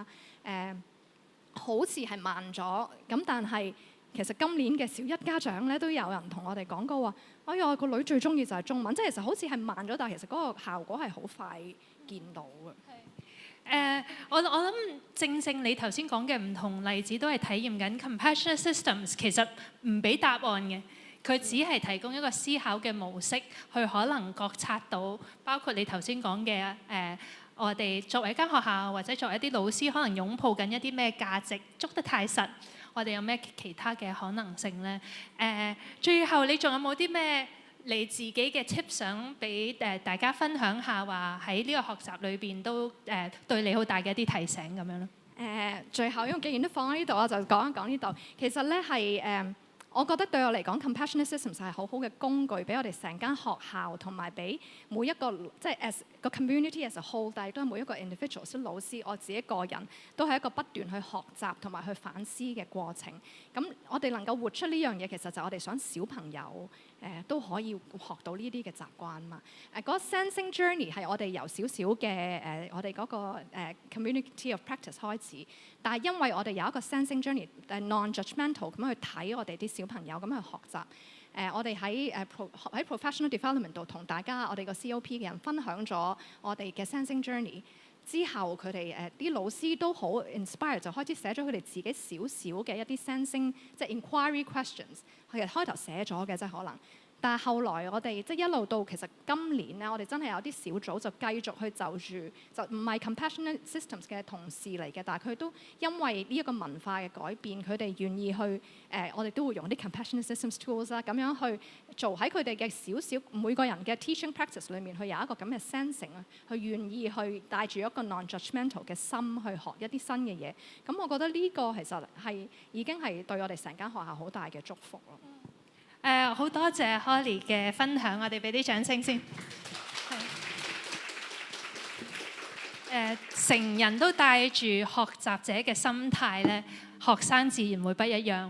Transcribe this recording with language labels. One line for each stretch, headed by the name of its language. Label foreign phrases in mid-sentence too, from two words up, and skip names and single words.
Cantonese: 好似係慢咗，咁但係其實今年嘅小一家長咧都有人同我哋講過話，哎呀個女最中意就係中文，即係其實好似係慢咗，但係其實嗰個效果係好快見到嘅。我諗正你頭先講嘅唔同例子都係體驗緊
English: compassionate systems
Cantonese: 其實唔俾答案嘅，佢只係提供一個思考嘅模式，去可能覺察到，包括你頭先講嘅我哋作為一間學校或者作為一啲老師，可能擁抱緊一啲咩價值，捉得太實，我哋有咩其他嘅可能性呢？最後你仲有冇啲咩你自己嘅 tips 想俾大家分享下，話喺呢個學習裏邊都對你好大嘅一啲提醒咁樣咯。最後因為既然都放喺呢度，我就講一講呢度。其實咧係我覺得對我嚟講
English: compassionate systems
Cantonese: 係好好嘅工具，俾我哋成間學校同埋俾每一個即係 as 個
English: community as a whole，
Cantonese: 但係都係每一個 individual，即係老師我自己個人都係一個不斷去學習同埋去反思嘅過程。咁我哋能夠活出呢樣嘢，其實就係我哋想小朋友都可以學到呢啲嘅習慣嘛。嗰個
English: sensing journey
Cantonese: 係我哋由少少嘅我哋嗰個
English: community of practice
Cantonese: 開始，但係因為我哋有一個
English: sensing journey non-judgmental
Cantonese: 咁樣去睇我哋啲小朋友咁去學習。我哋喺
English: professional development
Cantonese: 度同大家我哋個 COP 嘅人分享咗我哋嘅
English: sensing journey
Cantonese: 之後，佢哋啲老師都好 inspire， 就開始寫咗佢哋自己少少嘅一啲 sensing 即係
English: inquiry questions。
Cantonese: 佢哋開頭寫咗嘅，即係可能。但係後來我哋即係一路到其實今年咧，我哋真係有啲小組就繼續去就住，就唔係
English: compassionate systems
Cantonese: 嘅同事嚟嘅，但係佢都因為呢一個文化嘅改變，佢哋願意去我哋都會用啲
English: compassionate systems tools
Cantonese: 啦，咁樣去做喺佢哋嘅少少每個人嘅
English: teaching practice
Cantonese: 裏面，去有一個咁嘅 sensing 啊，去願意去帶住一個 non-judgmental 嘅心去學一啲新嘅嘢。咁我覺得呢個其實係已經係對我哋成間學校好大嘅祝福咯。好多謝 Holly 嘅分享，我哋俾啲掌聲先。成人都帶住學習者嘅心態咧，學生自然會不一樣。